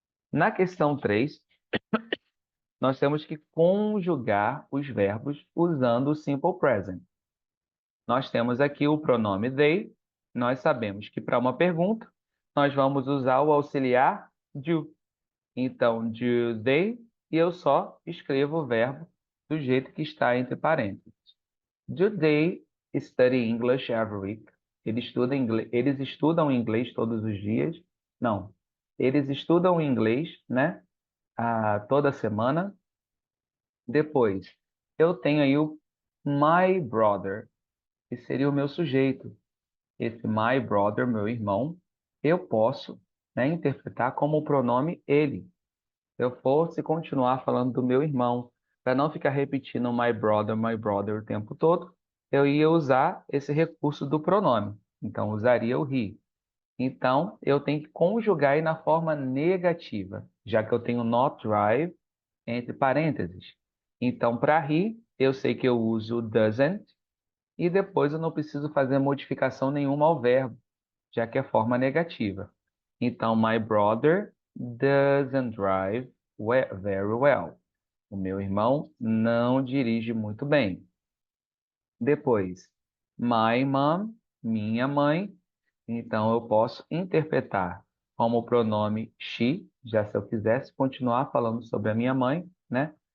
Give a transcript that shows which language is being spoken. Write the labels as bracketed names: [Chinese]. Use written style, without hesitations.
[Portuguese] Na questão 3, nós temos que conjugar os verbos usando o simple present. Nós temos aqui o pronome they. Nós sabemos que para uma pergunta, nós vamos usar o auxiliar do. Então, do they, e eu só escrevo o verbo do jeito que está entre parênteses. [English] Do they study English every week? [Portuguese] Eles estudam inglês todos os dias? Não. Eles estudam inglês, né? Toda semana. Depois, eu tenho aí o my brother, que seria o meu sujeito. Esse my brother, meu irmão, eu posso, né, interpretar como o pronome ele. Se eu fosse continuar falando do meu irmão, para não ficar repetindo my brother o tempo todo, eu ia usar esse recurso do pronome. Então, usaria o he. Então, eu tenho que conjugar aí na forma negativa, já que eu tenho not drive entre parênteses. Então, para he, eu sei que eu uso doesn't, e depois eu não preciso fazer modificação nenhuma ao verbo, já que é forma negativa. Então, [English] my brother doesn't drive very well. [Portuguese] O meu irmão não dirige muito bem. Depois, [English] my mom, [Portuguese] minha mãe. Então, eu posso interpretar como o pronome she, já se eu quisesse continuar falando sobre a minha mãe, né?